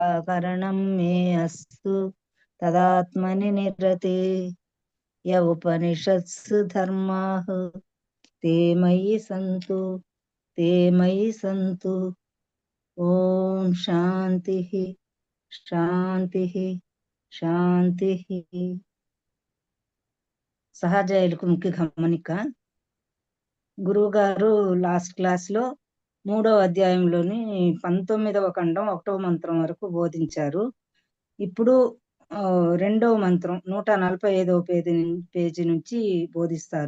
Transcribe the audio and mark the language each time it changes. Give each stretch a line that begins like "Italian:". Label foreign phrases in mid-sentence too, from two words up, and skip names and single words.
Sanskrit: करणं मे अस्तु तदात्मनि निरते। य उपनिषत्सु धर्माः ते मयि सन्तु। ओम शांतिः शांतिः శాంతిః.
Telugu: సహజ ఎలుకముఖి గమనిక. గురువుగారు
English: last class
Telugu: లో 3వ అధ్యాయంలోని 19వ ఖండం 1వ మంత్రం వరకు బోధించారు. ఇప్పుడు 2వ మంత్రం 145వ పేజీ నుంచి బోధిస్తారు.